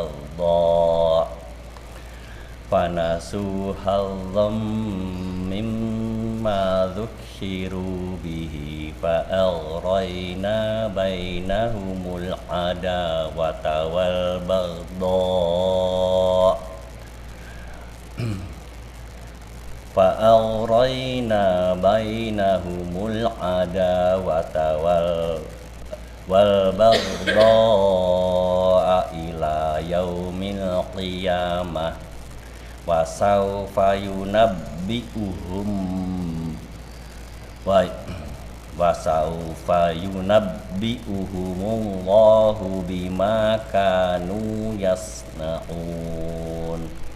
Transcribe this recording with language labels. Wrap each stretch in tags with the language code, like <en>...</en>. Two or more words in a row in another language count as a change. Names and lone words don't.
<ar>حظا مما ذكروا به فأغرينا بينهم العداوة والبغضاء فأغرينا بينهم العداوة والبغضاء إلى يوم القيامة وسوف ينبئهم الله بما كانوا يصنعون.</ar>